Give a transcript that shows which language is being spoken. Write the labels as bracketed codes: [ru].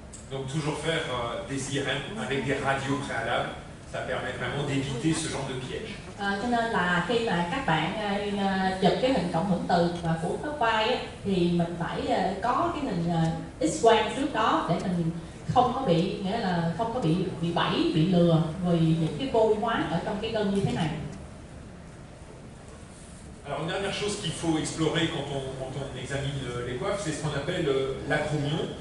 [fr] Donc toujours faire des IRM avec des radios préalables, ça permet vraiment d'éviter ce genre de piège. [vi] Cho nên là khi mà các bạn chụp cái hình cộng hưởng từ và của khớp vai thì mình phải có cái hình X-quang trước đó để mình không có bị, nghĩa là không có bị bẫy, bị lừa vì những cái vôi hóa ở trong cái gân như thế này. [fr] Alors une dernière chose qu'il faut explorer quand on examine les coiffes, c'est ce qu'on appelle l'acromion.